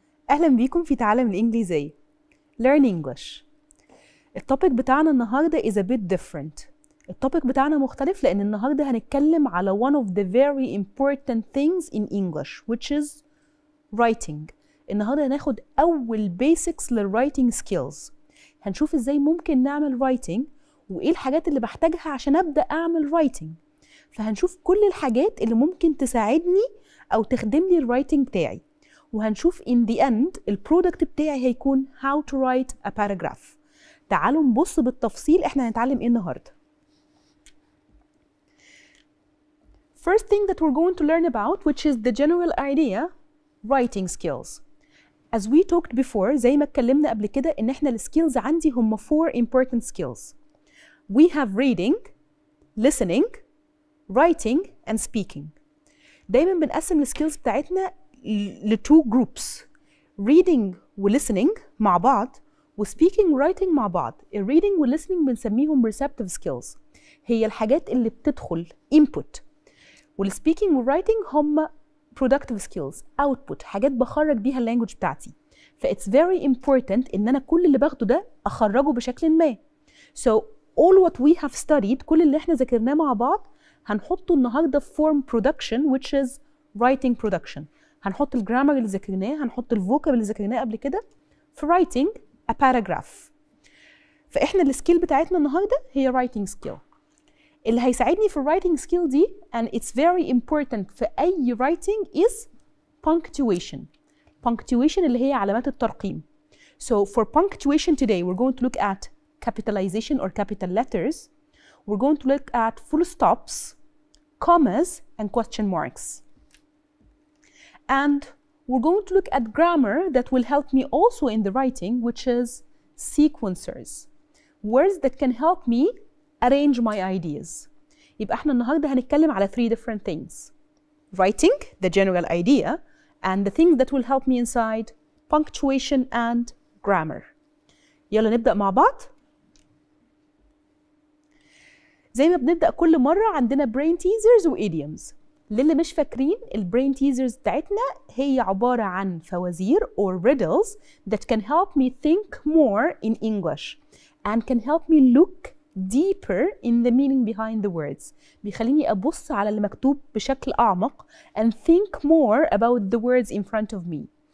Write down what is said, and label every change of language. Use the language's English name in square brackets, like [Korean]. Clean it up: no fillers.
[Arabic] أهلا بيكم في تعلم الإنجليزية. [English] Learn English. [Arabic] التوبيك بتاعنا النهاردة [English] is a bit different. [Arabic] التوبيك بتاعنا مختلف لأن النهاردة هنتكلم على [English] one of the very important things in English which is writing. [Arabic] النهاردة هناخد أول basics للwriting skills. هنشوف إزاي ممكن نعمل writing وإيه الحاجات اللي بحتاجها عشان أبدأ أعمل writing. فهنشوف كل الحاجات اللي ممكن تساعدني أو تخدم لي الرايتنج بتاعي. وهنشوف [English] in the end [Arabic] البرودكت بتاعي هيكون [English] how to write a paragraph. [Arabic] تعالوا نبص بالتفصيل احنا هنتعلم ايه النهارده. [English] First thing that we're going to learn about which is the general idea writing skills. As we talked before [Arabic] زي ما اتكلمنا قبل كده ان احنا السكيلز عندي هم [English] 4 important skills. We have reading, listening, writing and speaking. [Arabic] دايما بنقسم السكيلز بتاعتنا لتو جروبس، reading و listening مع بعض و speaking و writing مع بعض. الريدنج و listening بنسميهم receptive skills، هي الحاجات اللي بتدخل input، والspeaking و writing هم productive skills output، حاجات بخرج بيها اللانجوج بتاعتي. ف [English] it's very important [Arabic] ان انا كل اللي باخده ده اخرجه بشكل ما. [English] So all what we have studied [Arabic] كل اللي احنا ذاكرناه مع بعض هنحطه النهارده في [English] form production which is writing production. [Arabic] هنحط الجرامر اللي ذاكرناه، هنحط الفوكاب اللي ذاكرناه قبل كده في writing a paragraph. فاحنا السكيل بتاعتنا النهارده هي writing skill. اللي هيساعدني في [English] writing skill دي and it's very important في اي writing is punctuation. [Arabic] Punctuation اللي هي علامات الترقيم. [English] So for punctuation today we're going to look at capitalization or capital letters. We're going to look at full stops, commas, and question marks. And we're going to look at grammar that will help me also in the writing, which is sequencers. Words that can help me arrange my ideas. [Arabic] يبقى احنا النهارده هنتكلم على [English] 3 different things. Writing, the general idea, and the things that will help me inside punctuation and grammar. [Arabic] يلا نبدأ مع بعض. زي ما بنبدأ كل مرة عندنا brain teasers و idioms. للي مش فاكرين البرين تيزرز بتاعتنا هي عبارة عن فوازير [English] or riddles that can help me think more in English and can help me look deeper in the meaning behind the words. [Arabic] بيخليني أبص على اللي مكتوب بشكل أعمق [English] and think more about the words in front of me.